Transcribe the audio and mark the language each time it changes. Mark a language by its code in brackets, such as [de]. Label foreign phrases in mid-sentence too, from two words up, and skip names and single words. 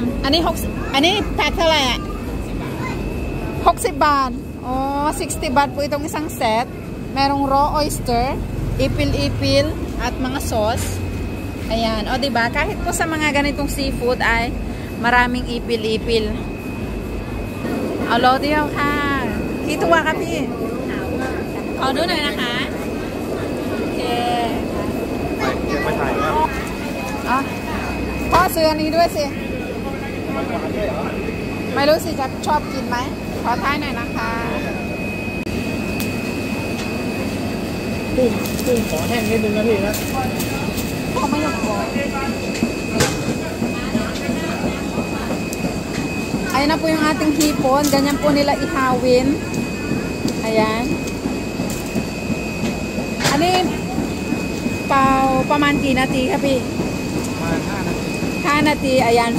[tl] Ano yung pack talaya? 60 baht. Oh, 60 baht po itong isang set. Merong [en] raw oyster, [tl] ipil-ipil, at mga sauce. Ayan, o diba? Kahit po sa mga ganitong seafood ay maraming ipil-ipil. Alo, diyaw ka. [th] พี่ตัวครับพี่ขอดูหน่อยนะคะโอเค มาถ่ายว่า อ๋อพ่อซื้ออันนี้ด้วยสิไม่รู้สิจะชอบกินไหมขอท้ายหน่อยนะคะ กุ้งขอแห้งนิดนึงนะพี่นะ เขาไม่ยอมขอ [tl] Ayan na po yung ating hipon. Ganyan po nila ihawin. Ayan. Ano yung pamanti nati, kapi? 5 nati. Ayan.